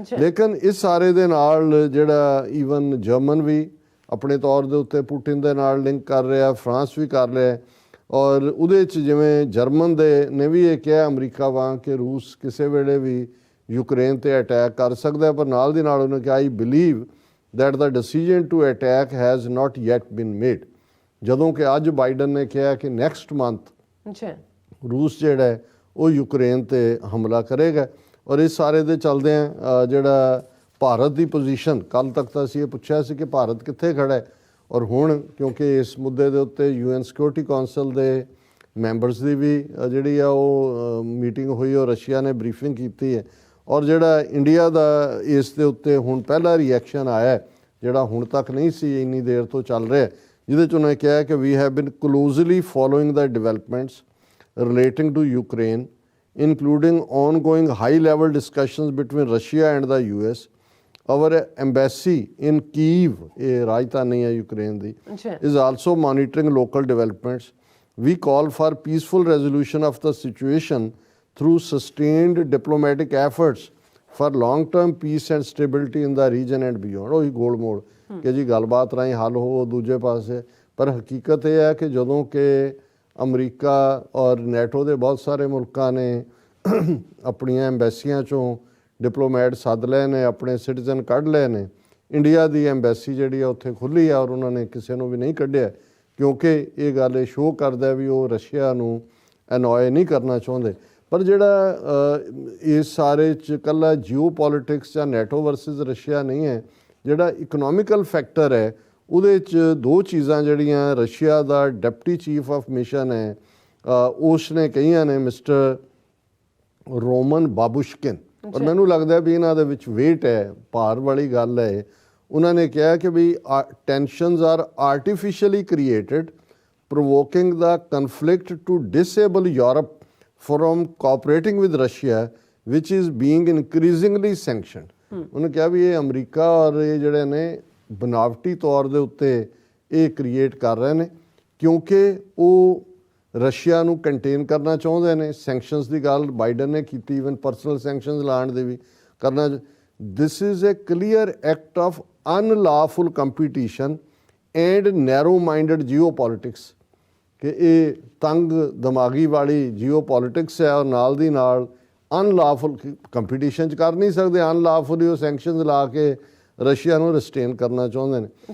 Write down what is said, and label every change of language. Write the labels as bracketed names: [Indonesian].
[Punjabi] ਲੇਕਿਨ ਇਸ ਸਾਰੇ ਦੇ ਨਾਲ ਜਿਹੜਾ ਈਵਨ ਜਰਮਨ ਵੀ ਆਪਣੇ ਤੌਰ ਦੇ ਉੱਤੇ ਪੁਟਿਨ ਦੇ ਨਾਲ ਲਿੰਕ ਕਰ ਰਿਹਾ, ਫਰਾਂਸ ਵੀ ਕਰ ਰਿਹਾ, ਔਰ ਉਹਦੇ 'ਚ ਜਿਵੇਂ ਜਰਮਨ ਦੇ ਨੇ ਵੀ ਇਹ ਕਿਹਾ ਅਮਰੀਕਾ ਵਾਂਗ ਕਿ ਰੂਸ ਕਿਸੇ ਵੇਲੇ ਵੀ ਯੂਕਰੇਨ 'ਤੇ ਅਟੈਕ ਕਰ ਸਕਦਾ, ਪਰ ਨਾਲ ਦੀ ਨਾਲ ਉਹਨੇ ਕਿਹਾ [English] I believe that the decision to attack has not yet been made। [Punjabi] ਜਦੋਂ ਕਿ ਅੱਜ ਬਾਈਡਨ ਨੇ ਕਿਹਾ ਕਿ ਨੈਕਸਟ ਮੰਥ ਅੱਛਾ ਰੂਸ ਜਿਹੜਾ ਹੈ ਉਹ ਯੂਕਰੇਨ ਤੇ ਹਮਲਾ ਕਰੇਗਾ। ਔਰ ਇਸ ਸਾਰੇ ਦੇ ਚਲਦੇ ਆ ਜਿਹੜਾ ਭਾਰਤ ਦੀ ਪੋਜੀਸ਼ਨ, ਕੱਲ ਤੱਕ ਤਾਂ ਅਸੀਂ ਇਹ ਪੁੱਛਿਆ ਸੀ ਕਿ ਭਾਰਤ ਕਿੱਥੇ ਖੜਾ ਹੈ, ਔਰ ਹੁਣ ਕਿਉਂਕਿ ਇਸ ਮੁੱਦੇ ਦੇ ਉੱਤੇ UN ਸਿਕਿਉਰਿਟੀ ਕੌਂਸਲ ਦੇ ਮੈਂਬਰਸ ਦੀ ਵੀ ਜਿਹੜੀ ਆ ਉਹ ਮੀਟਿੰਗ ਹੋਈ ਔਰ ਰਸ਼ੀਆ ਨੇ ਬਰੀਫਿੰਗ ਕੀਤੀ ਹੈ। ਔਰ ਜਿਹੜਾ ਇੰਡੀਆ ਦਾ ਇਸ ਦੇ ਉੱਤੇ ਹੁਣ ਪਹਿਲਾ ਰਿਐਕਸ਼ਨ ਆਇਆ ਜਿਹੜਾ ਹੁਣ ਤੱਕ ਨਹੀਂ ਸੀ, ਇੰਨੀ ਦੇਰ ਤੋਂ ਚੱਲ ਰਿਹਾ, ਜਿਹਦੇ 'ਚ ਉਹਨੇ ਕਿਹਾ ਕਿ [English] We have been closely following the developments relating to Ukraine, including ongoing high-level discussions between Russia and the US. Our embassy in Kyiv, [Punjabi] ਇਹ ਰਾਜਧਾਨੀ ਹੈ ਯੂਕਰੇਨ ਦੀ, ਅੱਛਾ [English] is also monitoring local developments. We call for peaceful resolution of the situation through sustained diplomatic efforts for long-term peace and stability in the region and beyond। [Punjabi] ਉਹੀ ਗੋਲ ਮੋੜ ਕਿ ਜੀ ਗੱਲਬਾਤ ਰਾਹੀਂ ਹੱਲ ਹੋ ਦੂਜੇ ਪਾਸੇ। ਪਰ ਹਕੀਕਤ ਇਹ ਹੈ ਕਿ ਜਦੋਂ ਕਿ ਅਮਰੀਕਾ ਔਰ ਨੈਟੋ ਦੇ ਬਹੁਤ ਸਾਰੇ ਮੁਲਕਾਂ ਨੇ ਆਪਣੀਆਂ ਐਮਬੈਸੀਆਂ 'ਚੋਂ ਡਿਪਲੋਮੈਟ ਸੱਦ ਲਏ ਨੇ, ਆਪਣੇ ਸਿਟੀਜ਼ਨ ਕੱਢ ਲਏ ਨੇ, ਇੰਡੀਆ ਦੀ ਐਮਬੈਸੀ ਜਿਹੜੀ ਆ ਉੱਥੇ ਖੁੱਲ੍ਹੀ ਆ ਔਰ ਉਹਨਾਂ ਨੇ ਕਿਸੇ ਨੂੰ ਵੀ ਨਹੀਂ ਕੱਢਿਆ, ਕਿਉਂਕਿ ਇਹ ਗੱਲ ਇਹ ਸ਼ੋਅ ਕਰਦਾ ਵੀ ਉਹ ਰਸ਼ੀਆ ਨੂੰ ਅਨੋਏ ਨਹੀਂ ਕਰਨਾ ਚਾਹੁੰਦੇ। ਪਰ ਜਿਹੜਾ ਇਸ ਸਾਰੇ 'ਚ ਇਕੱਲਾ ਜੀਓ ਪੋਲੀਟਿਕਸ ਜਾਂ ਨੈਟੋ ਵਰਸਸ ਰਸ਼ੀਆ ਨਹੀਂ ਹੈ, ਜਿਹੜਾ ਇਕਨੋਮਿਕਲ ਫੈਕਟਰ ਹੈ ਉਹਦੇ 'ਚ ਦੋ ਚੀਜ਼ਾਂ ਜਿਹੜੀਆਂ Russia ਦਾ deputy chief of mission ਹੈ ਉਸ ਨੇ ਕਹੀਆਂ ਨੇ, ਮਿਸਟਰ ਰੋਮਨ ਬਾਬੁਸ਼ਕਿਨ, ਔਰ ਮੈਨੂੰ ਲੱਗਦਾ ਵੀ ਇਹਨਾਂ ਦੇ ਵਿੱਚ ਵੇਟ ਹੈ, ਭਾਰ ਵਾਲੀ ਗੱਲ ਹੈ। ਉਹਨਾਂ ਨੇ ਕਿਹਾ ਕਿ [English] We tensions are artificially created provoking the conflict to disable Europe from cooperating with Russia, which is being increasingly sanctioned। [Punjabi] ਉਹਨੇ ਕਿਹਾ ਵੀ ਇਹ ਅਮਰੀਕਾ ਔਰ ਇਹ ਜਿਹੜੇ ਨੇ ਬਨਾਵਟੀ ਤੌਰ ਦੇ ਉੱਤੇ ਇਹ ਕ੍ਰੀਏਟ ਕਰ ਰਹੇ ਨੇ, ਕਿਉਂਕਿ ਉਹ ਰਸ਼ੀਆ ਨੂੰ ਕੰਟੇਨ ਕਰਨਾ ਚਾਹੁੰਦੇ ਨੇ। ਸੈਂਕਸ਼ਨਸ ਦੀ ਗੱਲ ਬਾਈਡਨ ਨੇ ਕੀਤੀ, ਈਵਨ ਪਰਸਨਲ ਸੈਂਕਸ਼ਨਸ ਲਾਉਣ ਦੇ ਵੀ ਕਰਨਾ। [English] this is a clear act of unlawful competition and narrow minded geopolitics, [Punjabi] ਕਿ ਇਹ ਤੰਗ ਦਿਮਾਗੀ ਵਾਲੀ ਜੀਓ ਪੋਲੀਟਿਕਸ ਹੈ ਔਰ ਨਾਲ ਦੀ ਨਾਲ ਅਨਲਾਫੁਲ ਕੰਪੀਟੀਸ਼ਨ 'ਚ ਕਰ ਨਹੀਂ ਸਕਦੇ, ਅਨਲਾਫੁਲੀ ਉਹ ਸੈਂਕਸ਼ਨਸ ਲਾ ਕੇ ਰਸ਼ੀਆ ਨੂੰ ਰਿਸਟੇਨ ਕਰਨਾ ਚਾਹੁੰਦੇ ਨੇ।